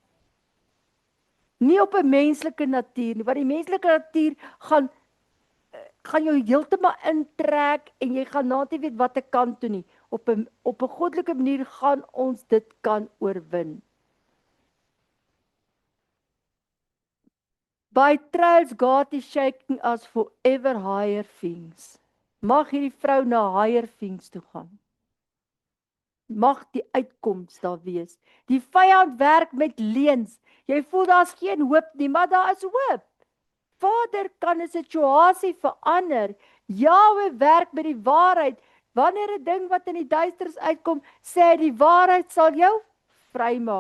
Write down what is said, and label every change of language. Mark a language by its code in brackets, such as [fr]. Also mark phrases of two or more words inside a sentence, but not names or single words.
[af] Nie op 'n menslike natuur nie, want die menslike natuur gaan jou heeltemal intrek en jy gaan nie weet wat ek kan toe nie. Op 'n goddelike manier gaan ons dit kan oorwin. [en] By trials God is shaking us for ever higher things. [af] Mag hierdie vrou na [en] higher things [af] toe gaan. Mag die uitkoms daar wees. Die vyand werk met leuns. Jy voel daar's geen hoop nie, maar daar is hoop. Vader kan 'n situasie verander. Jahwe werk met die waarheid. Wanneer 'n ding wat in die duisternis uitkom, sê hy die waarheid sal jou vrymaak.